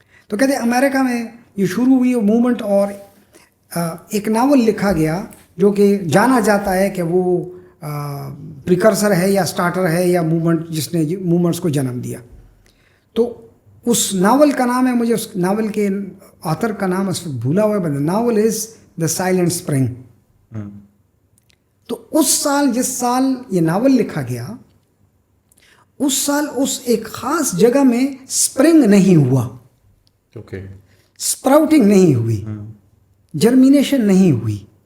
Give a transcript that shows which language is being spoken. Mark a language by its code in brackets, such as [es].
[ur] تو کہتے ہیں امریکہ میں یہ شروع ہوئی وہ موومنٹ، اور ایک ناول لکھا گیا جو کہ جانا جاتا ہے کہ وہ پریکرسر ہے یا سٹارٹر ہے یا موومنٹ جس نے موومنٹس کو جنم دیا. تو اس ناول کا نام ہے، مجھے اس ناول کے آتھر کا نام اس وقت بھولا ہوا ہے. [en] Novel is the silent spring. [ur] تو اس سال، جس سال یہ ناول لکھا گیا، اس سال اس ایک خاص جگہ میں اسپرنگ نہیں ہوا، اسپراؤٹنگ نہیں ہوئی، جرمینیشن نہیں ہوئی.